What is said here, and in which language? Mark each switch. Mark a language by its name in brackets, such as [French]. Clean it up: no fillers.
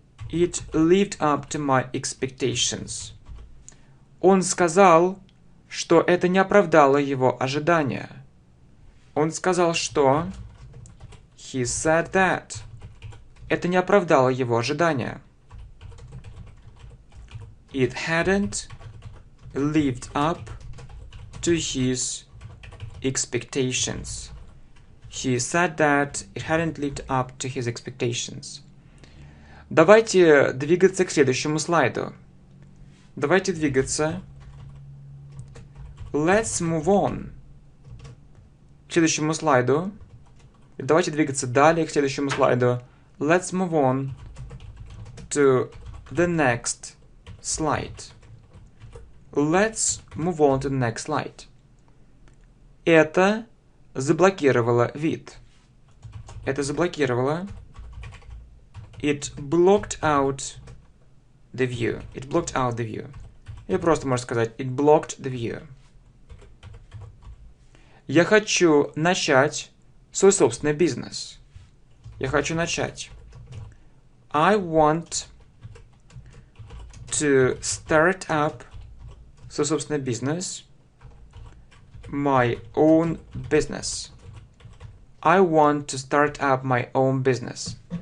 [English] It lived up to my expectations. [Russian] Он сказал, что это не оправдало его ожидания. Он сказал, что... [English] He said that. [Russian] Это не оправдало его ожидания. [English] It hadn't lived up to his expectations. He said that it hadn't lived up to his expectations. [Russian] Давайте двигаться к следующему слайду. Давайте двигаться. [English] Let's move on. [Russian] К следующему слайду. Давайте двигаться далее к следующему слайду. [English] Let's move on to the next slide. Let's move on to the next slide. [Russian] Это заблокировало вид. Это заблокировало. [English] It blocked out the view. It blocked out the view. [Russian] Или просто можно сказать [English] it blocked the view. [Russian] Я хочу начать свой собственный бизнес. Я хочу начать. [English] I want to start up [Russian] свой собственный бизнес. [English] My own business. I want to start up my own business.